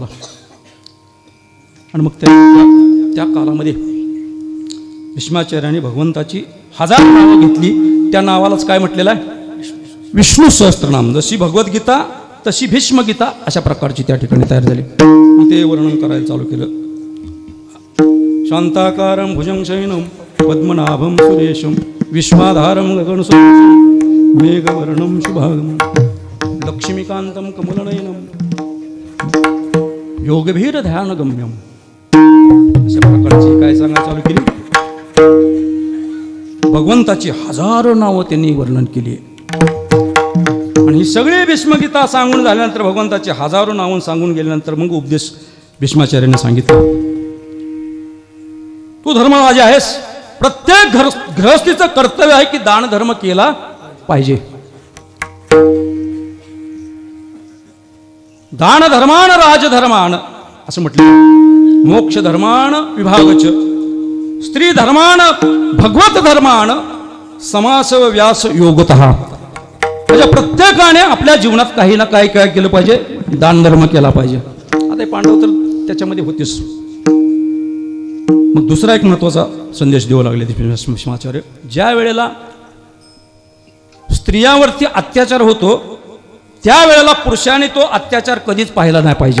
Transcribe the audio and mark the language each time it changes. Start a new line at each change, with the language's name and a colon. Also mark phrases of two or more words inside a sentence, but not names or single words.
Marathi: आणि मग त्या कालामध्ये भीष्माचार्याने भगवंताची 1000 नावं घेतली. त्या नावालाच काय म्हटलेलं आहे? विष्णू सहस्त्रनाम. जशी भगवद्गीता तशी भीष्मगीता अशा प्रकारची त्या ठिकाणी तयार झाली. ते वर्णन करायला चालू केलं.
Sanskrit: शांताकारं भुजंगशयनं पद्मनाभं सुरेशं विश्वाधारं गगनसदृशं मेघवर्णं शुभांगं लक्ष्मीकान्तं कमलनयनं योगभीर ध्यानगम्यं.
Marathi: अशा प्रकारची काय सांगा चालू केली. भगवंताची 1000 नावं त्यांनी वर्णन केली. आणि ही सगळी भीष्मगीता सांगून झाल्यानंतर भगवंताची 1000 नावं सांगून गेल्यानंतर मग उपदेश भीष्माचार्याने सांगितला. तू धर्मराजा आहेस. प्रत्येक गृहस्थीचं कर्तव्य आहे की दान धर्म केला पाहिजे.
Sanskrit: दान धर्मान राजधर्मान
Marathi: असं म्हटलं.
Sanskrit: मोक्ष धर्मान विभागच स्त्री धर्मान भगवत धर्मान समासव व्यास योगतः.
Marathi: म्हणजे प्रत्येकाने आपल्या जीवनात काही ना काही काय केलं पाहिजे? दान धर्म केला पाहिजे. आता पांडव तर त्याच्यामध्ये होतेच. मग दुसरा एक महत्वाचा संदेश देऊ लागले भीष्माचार्य. ज्या वेळेला स्त्रियांवरती अत्याचार होतो त्यावेळेला पुरुषाने तो अत्याचार कधीच पाहिला नाही पाहिजे.